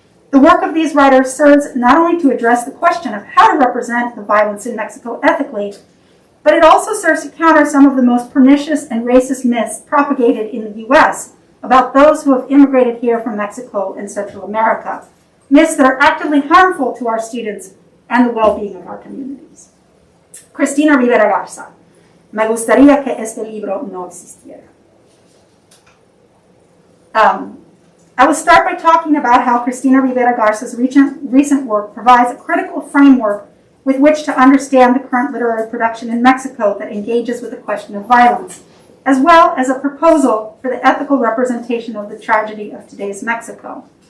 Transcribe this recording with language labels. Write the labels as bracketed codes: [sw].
[en] The work of these writers serves not only to address the question of how to represent the violence in Mexico ethically, but it also serves to counter some of the most pernicious and racist myths propagated in the U.S. about those who have immigrated here from Mexico and Central America, myths that are actively harmful to our students and the well-being of our communities. Cristina Rivera Garza. [es] Me gustaría que este libro no existiera. [en] I will start by talking about how Cristina Rivera Garza's recent work provides a critical framework with which to understand the current literary production in Mexico that engages with the question of violence, as well as a proposal for the ethical representation of the tragedy of today's Mexico.